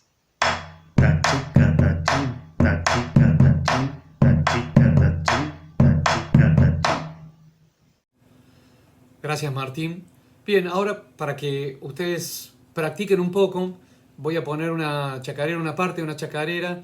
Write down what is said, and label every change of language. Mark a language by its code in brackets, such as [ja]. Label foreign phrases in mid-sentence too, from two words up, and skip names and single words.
[es] Tachica tachín, tachica tachín, tachica tachín, tachica tachín. Gracias, Martín. Bien, ahora para que ustedes practiquen un poco, voy a poner una chacarera, una parte de una chacarera.